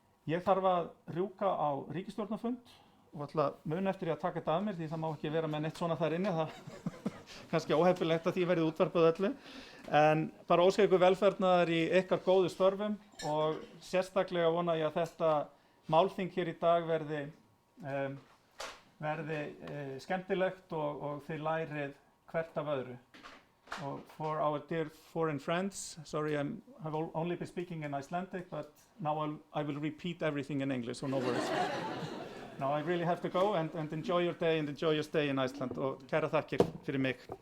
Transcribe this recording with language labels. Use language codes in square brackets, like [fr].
[is] Ég þarf að rjúka á ríkisstjórnarfund og ætla að muna eftir að taka þetta af mér því það má ekki vera með neitt svona þar inni, það kannski óheppilegt að því verið útvarpað öllu. En bara óska ykkur velferðnaðar í ykkar góðu störfum og sérstaklega vona ég að þetta málþing hér í dag verði skemmtilegt og þið lærið hvert af öðru. [en] For our dear foreign friends, sorry, I have only been speaking in Icelandic, but now I will repeat everything in English, so no worries. Now I really have to go and enjoy your day and enjoy your stay in Iceland. [is] Og kæra þakkir fyrir mig.